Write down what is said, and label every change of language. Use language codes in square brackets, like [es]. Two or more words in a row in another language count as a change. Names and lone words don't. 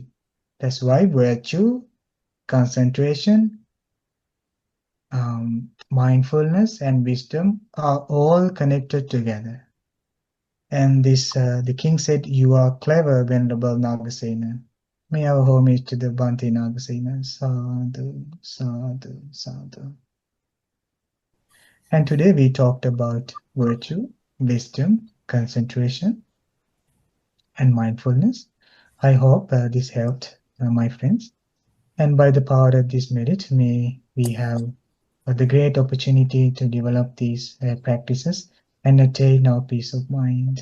[en] That's why virtue, concentration, mindfulness, and wisdom are all connected together. And this, the king said, "You are clever, Venerable Nagasena." May our homage to the Bhante Nagasena. [pi] Sadhu, sadhu, sadhu. [en] And today we talked about virtue, wisdom, concentration, and mindfulness. I hope this helped my friends. And by the power of this merit, may we have the great opportunity to develop these practices and attain our peace of mind.